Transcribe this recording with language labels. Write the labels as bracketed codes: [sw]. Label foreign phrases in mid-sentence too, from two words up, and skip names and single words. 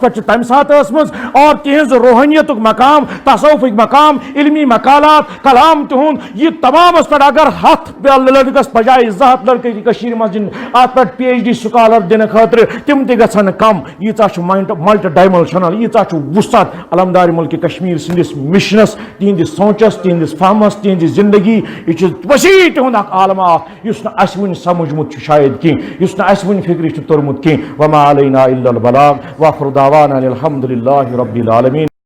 [ks] پٮ۪ٹھ چھُ تمہِ ساتہٕ ٲسمٕژ اور تِہنٛز روحانیتُک مقام تصوفُک مقام علمی مقالات کلام تِہُنٛد یہِ تمامس پٮ۪ٹھ اگر 100 لڑکس بجایہِ 200 لڑکہٕ کٔشیٖرِ منٛز دِنۍ اتھ پٮ۪ٹھ [en] PhD scholar [ks] دِنہٕ خٲطرٕ تِم تہِ گژھن نہٕ کم ییٖژاہ چھُ [en] multi dimensional [ks] ییٖژاہ چھُ وسعت علمدارِ ملکہِ کشمیٖر سٕنٛدِس مشنس تِہنٛدِس سونچس تِہنٛدِس فہمس تِہنٛدِ زندگی یہ وسیع تہد عالم اس اس ون سمجھمت شاید کی اس اس ون فکر ترمت کی [ar] وما علینا الا البلاغ واخر دعوانا الحمد للہ رب العالمین